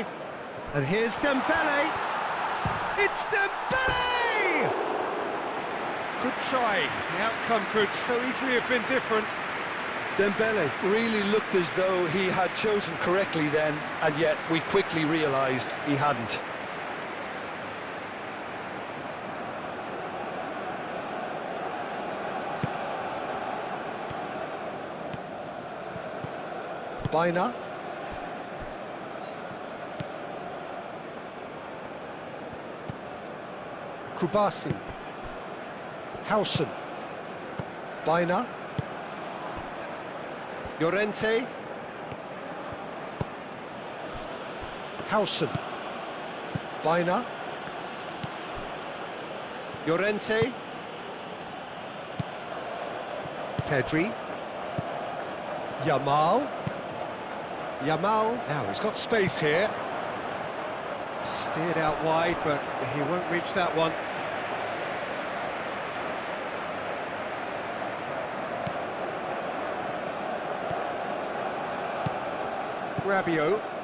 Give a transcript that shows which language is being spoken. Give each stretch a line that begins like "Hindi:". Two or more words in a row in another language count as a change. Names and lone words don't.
English: And here's Dembele. It's Dembele! Good try. The outcome could so easily have been different. Dembele really looked as though he had chosen correctly then, and yet we quickly realised he hadn't. Baina. Kubasi. Howson. Baina. Llorente. Howson. Baina. Llorente. Pedri. Yamal. Yamal. Now he's got space here. Steered out wide, but he won't reach that one. Rabiot.